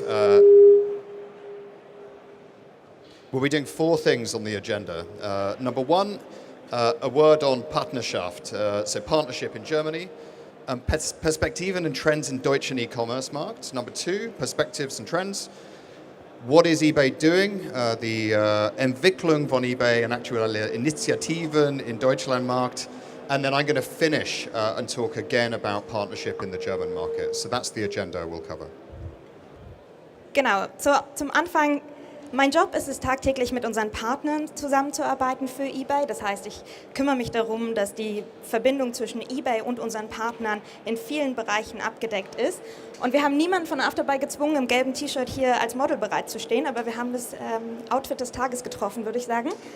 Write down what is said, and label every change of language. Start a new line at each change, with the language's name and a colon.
English: We'll be doing 4 things on the agenda. Number 1, a word on Partnerschaft, so partnership in Germany.
German: Perspektiven and trends in deutschen e-commerce markets.
English: Number 2, perspectives and trends. What is eBay doing?
German: Die Entwicklung von eBay und aktuelle Initiativen in Deutschlandmarkt.
English: And then I'm going to finish and talk again about partnership in the German market. So that's the agenda we'll cover.
German: Genau, zum Anfang, mein Job ist es, tagtäglich mit unseren Partnern zusammenzuarbeiten für eBay. Das heißt, ich kümmere mich darum, dass die Verbindung zwischen eBay und unseren Partnern in vielen Bereichen abgedeckt ist. Und wir haben niemanden von Afterbuy gezwungen, im gelben T-Shirt hier als Model bereitzustehen, aber wir haben das Outfit des Tages getroffen, würde ich sagen.